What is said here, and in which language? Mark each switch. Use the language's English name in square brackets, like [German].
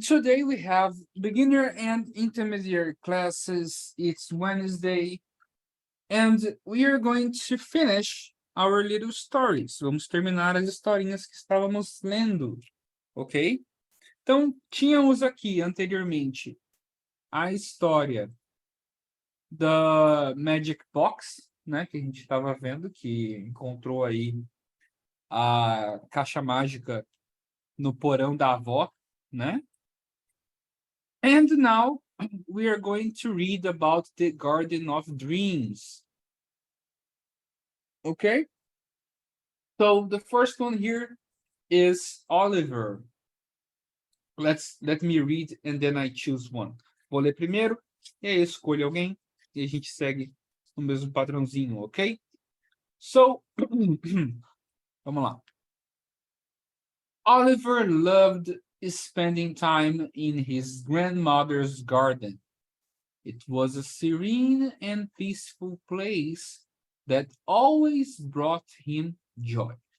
[English] Today we have beginner and intermediate classes. It's Wednesday, and we are going to finish our little stories. [Portuguese] Vamos terminar as historinhas que estávamos lendo, ok? Então, tínhamos aqui anteriormente a história da Magic Box, né? Que a gente estava vendo, que encontrou aí a caixa mágica no porão da avó, né? [English] And now we are going to read about the Garden of Dreams. Okay? So the first one here is Oliver. Let me read and then I choose one. [Portuguese] Vou ler primeiro, e aí escolho alguém e a gente segue no mesmo padrãozinho, ok? So, vamos lá. [English] Oliver loved spending time in his grandmother's garden. It was a serene and peaceful place that always brought him joy.